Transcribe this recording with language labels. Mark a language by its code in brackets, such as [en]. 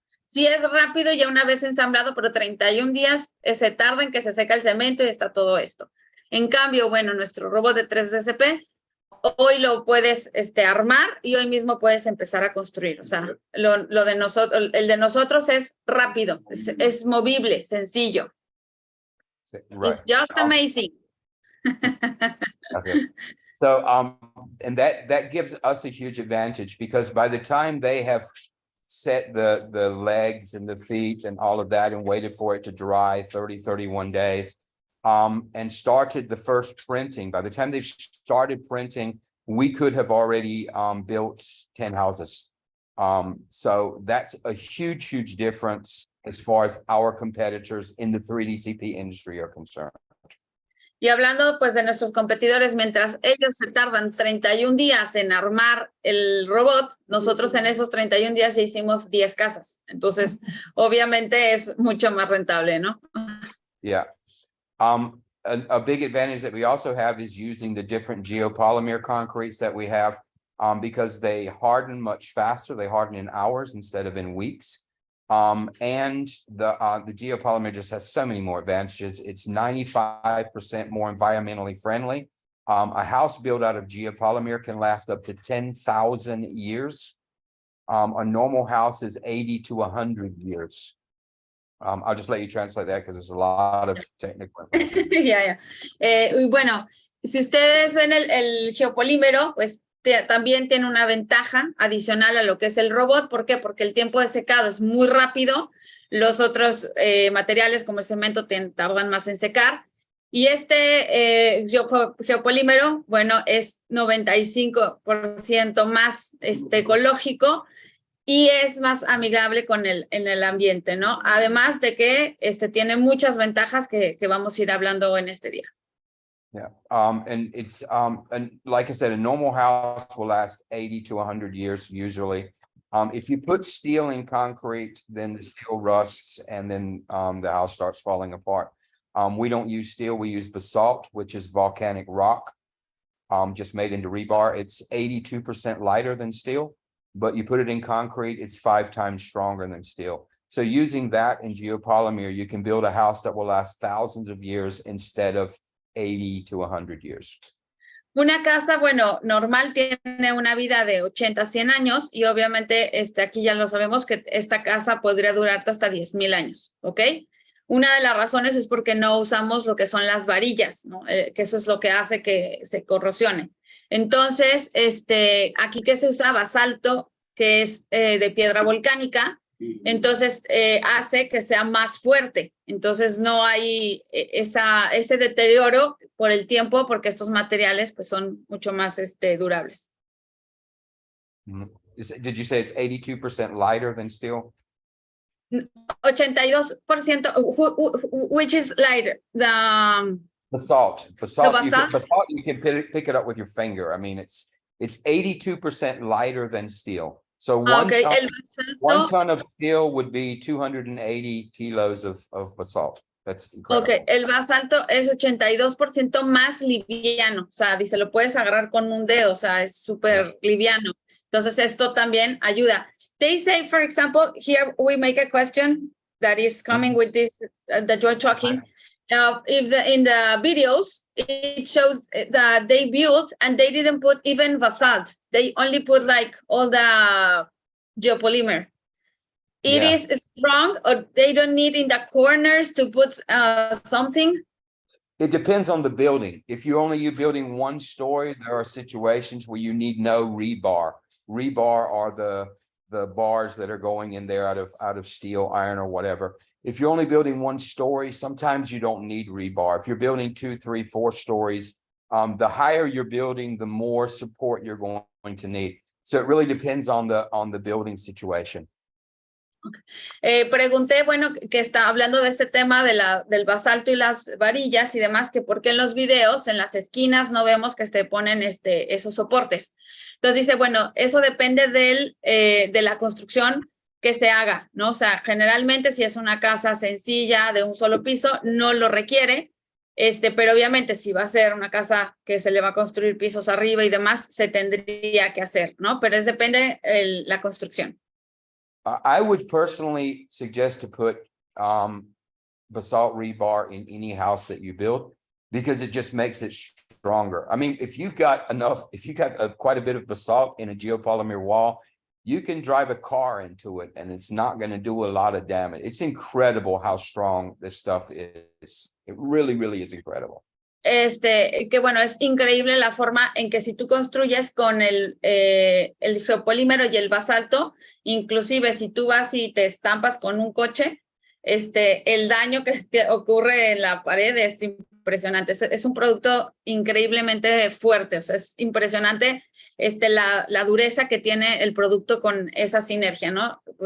[es] Sí es rápido ya una vez ensamblado, pero 31 días se tarda en que se seca el cemento y está todo esto. En cambio, bueno, nuestro robot de 3DCP, hoy lo puedes armar y hoy mismo puedes empezar a construir. O sea, el de nosotros es rápido, es movible, sencillo. [en] Right. It's just amazing. So, and that gives us a huge advantage, because by the time they have set the legs and the feet and all of that and waited for it to dry 31 days. And started the first printing. By the time they started printing, we could have already built 10 houses. So that's a huge difference as far as our competitors in the 3DCP industry are concerned. [es] Y hablando pues de nuestros competidores, mientras ellos se tardan 31 días en armar el robot, nosotros en esos 31 días ya hicimos 10 casas. Entonces, obviamente es mucho más rentable, ¿no? [en] Yeah. A big advantage that we also have is using the different geopolymer concretes that we have, because they harden much faster. They harden in hours instead of in weeks. And the geopolymer just has so many more advantages. It's 95% more environmentally friendly. A house built out of geopolymer can last up to 10,000 years. A normal house is 80 to 100 years. I'll just let you translate that because there's a lot of technical information. [es] Ya. Y bueno, si ustedes ven el geopolímero, pues también tiene una ventaja adicional a lo que es el robot. ¿Por qué? Porque el tiempo de secado es muy rápido. Los otros materiales como el cemento tardan más en secar. Y este geopolímero, bueno, es 95% más ecológico y es más amigable con en el ambiente, ¿no? Además de que tiene muchas ventajas que vamos a ir hablando en este día. [en] Yeah, and it's and like I said, a normal house will last 80 to 100 years usually. If you put steel in concrete, then the steel rusts and then the house starts falling apart. We don't use steel, we use basalt, which is volcanic rock, just made into rebar. It's 82% lighter than steel, but you put it in concrete, it's 5 times stronger than steel. So using that in geopolymer, you can build a house that will last thousands of years instead of 80 to 100 years. [es] Una casa, bueno, normal tiene una vida de 80 a 100 años y obviamente aquí ya lo sabemos que esta casa podría durarte hasta 10,000 años, ¿ok? Una de las razones es porque no usamos lo que son las varillas, ¿no? Que eso es lo que hace que se corrosione. Entonces, aquí que se usa basalto, que es de piedra volcánica, entonces hace que sea más fuerte. Entonces no hay ese deterioro por el tiempo porque estos materiales pues son mucho más durables. [en] Did you say it's 82% lighter than steel? 82%, which is lighter, the Basalt. basalt? Basalt, you can pick it up with your finger. I mean, it's 82% lighter than steel. So one ton of steel would be 280 kilos of basalt. That's incredible. [es] Okay, el basalto es 82% más liviano. O sea, dice, lo puedes agarrar con un dedo. O sea, es súper liviano. Entonces, esto también ayuda. [en] They say, for example, here we make a question that is coming with this that you're talking. In the videos, it shows that they built and they didn't put even basalt. They only put like all the geopolymer. It is strong, or they don't need in the corners to put something? It depends on the building. If you're only building one story, there are situations where you need no rebar. Rebar are the bars that are going in there out of steel, iron, or whatever. If you're only building one story, sometimes you don't need rebar. If you're building 2, 3, 4 stories, the higher you're building, the more support you're going to need. So it really depends on the building situation. [es] Pregunté, bueno, que está hablando de este tema del basalto y las varillas y demás, que por qué en los videos, en las esquinas, no vemos que ponen esos soportes. Entonces dice, bueno, eso depende de la construcción que se haga, ¿no? O sea, generalmente si es una casa sencilla de un solo piso, no lo requiere, pero obviamente si va a ser una casa que se le va a construir pisos arriba y demás, se tendría que hacer, ¿no? Pero depende la construcción. [en] I would personally suggest to put basalt rebar in any house that you build because it just makes it stronger. I mean, if you've got quite a bit of basalt in a geopolymer wall, you can drive a car into it and it's not going to do a lot of damage. It's incredible how strong this stuff is. It really, really is incredible. [es] que bueno, es increíble la forma en que si tú construyes con el geopolímero y el basalto, inclusive si tú vas y te estampas con un coche, el daño que ocurre en la pared es impresionante. Es un producto increíblemente fuerte, o sea, es impresionante la dureza que tiene el producto con esa sinergia, ¿no?